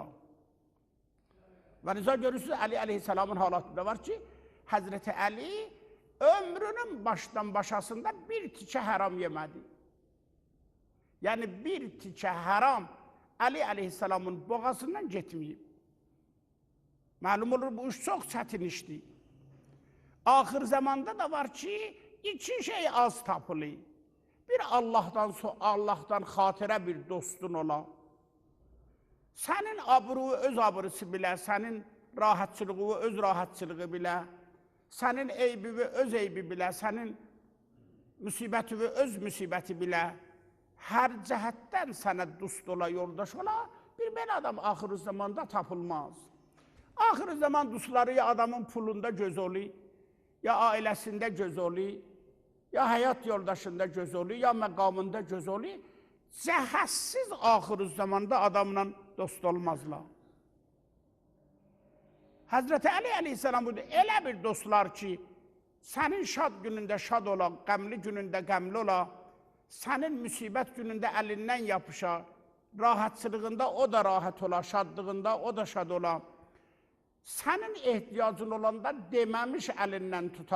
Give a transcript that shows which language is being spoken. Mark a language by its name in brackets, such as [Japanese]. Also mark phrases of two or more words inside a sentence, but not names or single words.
[Turkish] Ve rica görürsünüz Ali aleyhisselamın halatında var ki Hazreti Ali ömrünün baştan başasında [Azerbaijani] bir tikə haram [Turkish] yemedi. Yani [Azerbaijani] bir tikə haram [Turkish] Ali aleyhisselamın boğazından getmeyip. [Azerbaijani] Malum olur bu iş çok çətin işdir. Ahir zamanda da var ki iki şey az tapılı. Bir Allah'tan xatirə bir dostun ola. Sənin abruvu öz abrusu bilə, sənin rahatçılığı öz rahatçılığı bilə, sənin eybivi öz eybi bilə, sənin müsibətivi öz müsibəti bilə, hər cəhətdən sənə dost ola, yoldaş ola, bir belə adam ahir zamanda tapılmaz. Ahir zaman dostları ya adamın pulunda göz oluyor, ya ailəsində göz oluyor, ya həyat yoldaşında göz oluyor, ya məqamında göz oluyor. Cəhəssiz ahir zamanda adamla dost olmazlar. Hazreti Ali aleyhisselam buyurdu, elə bir dostlar ki, sənin şad günündə şad ola, qəmli günündə qəmli ola, sənin müsibət günündə əlindən yapışa, rahatçılığında o da rahat ola, şadlığında o da şad ola, sənin ehtiyacın olanda deməmiş əlindən tuta.